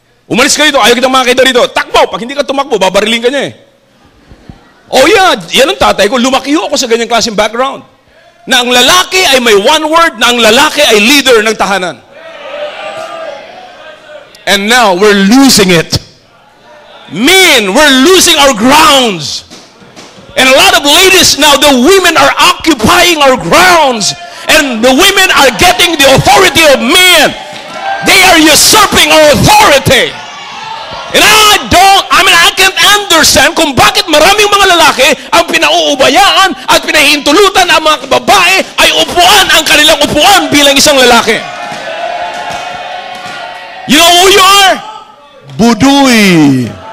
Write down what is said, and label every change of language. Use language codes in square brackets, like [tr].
[tl] Umalis ka dito, ayaw kitang makakita dito. Takbo! Pag hindi ka tumakbo, babarilin ka niya eh. Yan ang tatay ko. Lumaki ako sa ganyang klaseng background. Na ang lalaki ay may one word, na ang lalaki ay leader ng tahanan. [en] And now, we're losing it. Men, we're losing our grounds. And a lot of ladies now, the women are occupying our grounds. And the women are getting the authority of men. They are usurping our authority. And I can't understand [tl] kung bakit maraming mga lalaki ang pinauubayaan at pinahihintulutan ang mga babae ay upuan ang kanilang upuan bilang isang lalaki. [en] You know who you are? Budoy.